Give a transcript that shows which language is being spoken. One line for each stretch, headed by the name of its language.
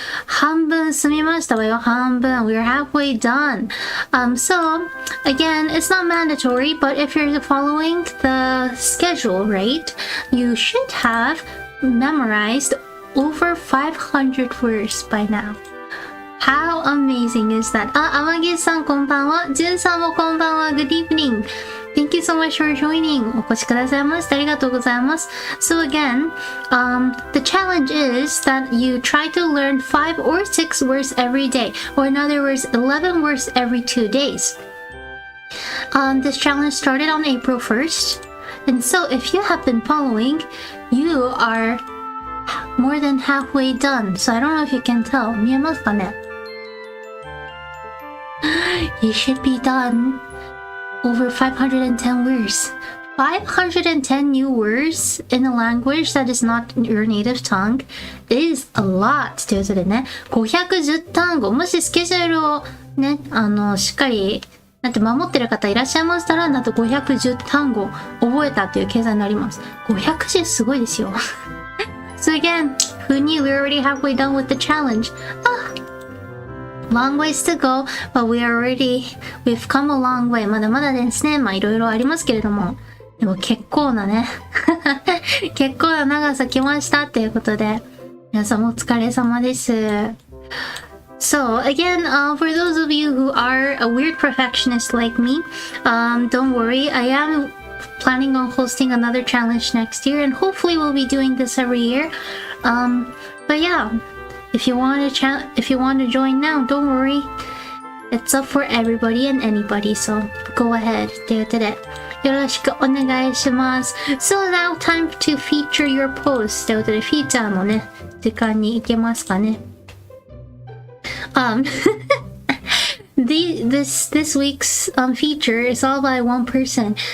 Japanese: 半分済みましたわよ。半分。
English: We are halfway done. So, again, it's not mandatory, but if you're following the schedule, right, you should have memorized over 500 words by now.How amazing is that?
Japanese: 天城さんこんばんは。じゅんさんもこんばんは。
English: Good evening. Thank you so much for joining.
Japanese: お越しくださいましてありがとうございます。
English: So again, the challenge is that you try to learn 5 or 6 words every day, or in other words, 11 words every 2 days. This challenge started on April 1st. And so if you have been following, you are more than halfway done. So I don't know if you can tell.
Japanese: 見えますかね？
English: You should be done over 510 words. 510 new words in a language that is not your native tongue is a lot.
Japanese: ということでね、510単語、もしスケジュールをね、しっかり守ってる方いらっしゃいましたら、なんと510単語覚えたという計算になります。 510すごいですよ。
English: So again, who knew we're already halfway done with the challenge? Long ways to go, but we've come a long way.
Japanese: まだまだですね。いろいろありますけれども。でも結構なね。結構な長さ来ましたっていうことで。皆さんお疲れ様です。
English: So again, for those of you who are a weird perfectionist like me, don't worry. I am planning on hosting another challenge next year, and hopefully we'll be doing this every year. But yeah, if you want to join now, don't worry. It's up for everybody and anybody, so go ahead.
Japanese: ということで、よろしくお願いします。
English: So now time to feature your post.
Japanese: ということで、フィーチャーのね、時間に行けますかね。
English: This week's feature is all by one person.